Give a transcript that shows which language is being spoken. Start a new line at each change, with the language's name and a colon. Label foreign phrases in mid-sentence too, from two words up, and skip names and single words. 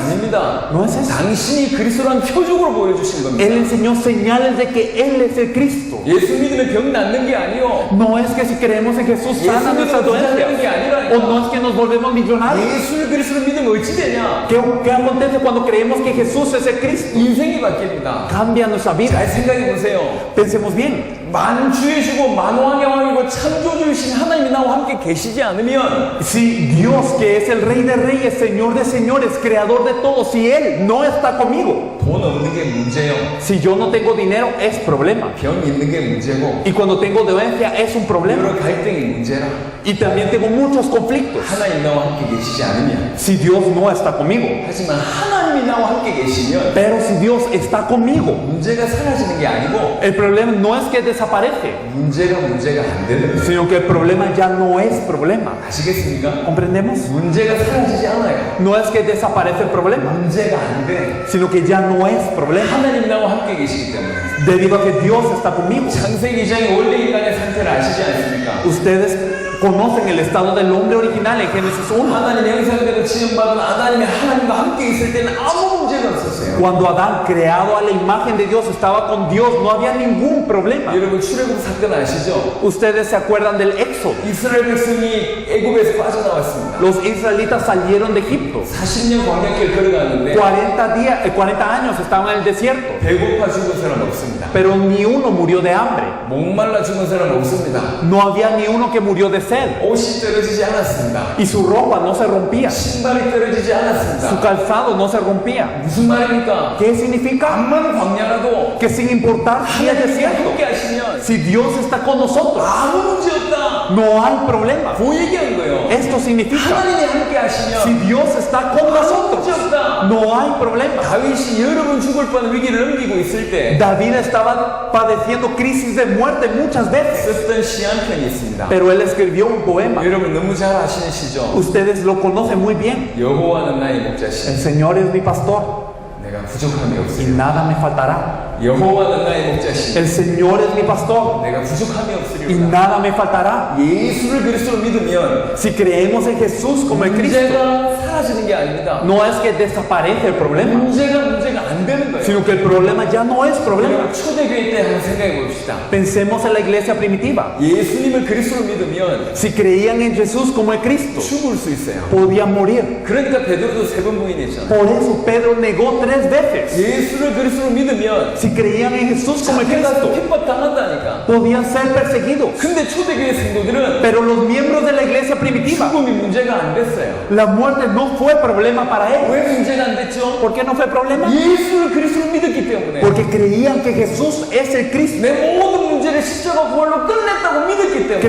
Korean: 아닙니다.
Spanish: No es eso.
Korean: 당신이 그리스도라는 표적으로 보여주신 겁니다.
Spanish: Él enseñó señales de que él es el Cristo.
Korean: 예수 믿으면 병 낫는 게 아니요.
Spanish: No es que si creemos en Jesús sana nuestras dolencias. O no es que nos volvemos millonarios.
Korean: 예수를 그리스도로 믿으면 어찌 되냐?
Spanish: ¿Qué acontece cuando creemos que Jesús es el Cristo?
Korean: 인생이 바뀝니다.
Spanish: Cambia nuestra vida.
Korean: 잘 생각해 보세요.
Spanish: Pensemos bien.
Korean: 만주의 주고 만왕의 왕이고 창조주이신 하나님이 나와 함께 계시지 않으면
Spanish: Si Dios, que es el Rey de Reyes, Señor de Señores, Creador de todo, si Él no está conmigo,
Korean: 돈 없는 게 문제요.
Spanish: si yo no tengo dinero, es problema.
Korean: 병 있는 게 문제고
Spanish: Y cuando tengo dolencia, es un problema.
Korean: 여러 갈등이 문제라.
Spanish: Y también tengo muchos conflictos.
Korean: 하나님 나와 함께 계시지 않으면
Spanish: Si Dios no está conmigo.
Korean: 하지만 하나님이 나와 함께 계시면
Spanish: Pero si Dios está conmigo,
Korean: 문제가 사라지는 게 아니고
Spanish: el problema no es que desaparece,
Korean: 문제가 안 되는 거예요.
Spanish: sino que el problema ya no es problema.
Korean: 아시겠습니까?
Spanish: ¿Comprendemos?
Korean: 문제가 사라지지 않아요.
Spanish: No es que desaparece el problema,
Korean: 문제가 안 돼.
Spanish: sino que ya no es problema.
Korean: 하나님 나와 함께 계시기 때문에.
Spanish: Debido a que Dios está conmigo.
Korean: 창세기 2장의 원래 인간의 상태를 아시지 않습니까?
Spanish: Ustedes conocen el estado del hombre original en Génesis 1.
Korean: 하나님의 형상대로 지음받은 아담이 하나님과 함께 있을 때는 아무 문제가 없었어요.
Spanish: Cuando Adán, creado a la imagen de Dios, estaba con Dios, no había ningún problema.
Korean: 여러분 출애굽 사건 아시죠?
Spanish: Ustedes se acuerdan del Éxodo.
Korean: 이스라엘 백성이 애굽에서 빠져나왔습니다.
Spanish: Los israelitas salieron de Egipto.
Korean: 40년 광야길 걸어가는데
Spanish: 40 años estaban en el desierto,
Korean: 배고파 죽은 사람 없습니다.
Spanish: pero ni uno murió de hambre.
Korean: 목말라 죽은 사람 없습니다.
Spanish: No había ni uno que murió de sed.
Korean: 옷이 떨어지지 않았습니다.
Spanish: Y su ropa no se rompía.
Korean: 신발이 떨어지지 않았습니다.
Spanish: Su calzado no se rompía.
Korean: 무슨 말입니까?
Spanish: ¿Qué significa?
Korean: 암만 광야라도
Spanish: Que sin importar si es
Korean: 하나님이
Spanish: desierto,
Korean: 함께 하시면
Spanish: si Dios está con nosotros,
Korean: 아무 문제 없다.
Spanish: no hay problema.
Korean: 그 얘기한 거예요.
Spanish: Esto significa,
Korean: 하나님이 함께
Spanish: si
Korean: 하시면
Spanish: Dios está con
Korean: 아무
Spanish: nosotros,
Korean: 문제 없다.
Spanish: no hay problema.
Korean: 다윗이 여러 번 죽을 뻔한 위기를 넘기고 있을 때
Spanish: David estaba padeciendo crisis de muerte muchas veces,
Korean: 썼던 시 한 편이 있습니다.
Spanish: pero él escribió un poema.
Korean: 여러분 너무 잘 아시는 시죠?
Spanish: Ustedes lo conocen muy bien.
Korean: 여호와는 나의 목자시
Spanish: El Señor es mi pastor
Korean: 내가 부족함이
Spanish: y
Korean: 없으리.
Spanish: nada me faltará.
Korean: 여호와는 나의 목자시
Spanish: El Señor es mi pastor
Korean: 내가 부족함이
Spanish: y
Korean: 없으리로다.
Spanish: nada me faltará.
Korean: 예수를 그리스도로 믿으면
Spanish: Si creemos en Jesús como el Cristo,
Korean: 문제가 사라지는 게 아닙니다.
Spanish: no es que desaparece el problema,
Korean: 문제가 안 되는 거예요.
Spanish: sino que el problema ya no es problema.
Korean: 여러분 초대교회 때 한번 생각해 봅시다.
Spanish: Pensemos en la iglesia primitiva.
Korean: 예수님을 그리스도로 믿으면
Spanish: Si creían en Jesús como el Cristo,
Korean: 죽을 수 있어요.
Spanish: podían morir.
Korean: 그러니까 베드로도 3번 부인했잖아요.
Spanish: Por eso Pedro negó 3 veces.
Korean: 예수를 그리스도로 믿으면
Spanish: Si creían en Jesús como el
Korean: 잡혀가서
Spanish: Cristo,
Korean: 핍박 당한다니까.
Spanish: podían ser perseguidos.
Korean: 근데 초대교회 성도들은
Spanish: Pero los miembros de la iglesia primitiva,
Korean: 죽음이 문제가 안 됐어요.
Spanish: la muerte no fue problema para ellos.
Korean: 왜 문제가 안 됐죠?
Spanish: ¿Por qué no fue problema?
Korean: 예수를 그리스도로 믿었기 때문에.
Spanish: Porque creían que Jesús es el Cristo.
Korean: 내 모든 문제를 십자가 부활로 끝냈다고 믿었기 때문에.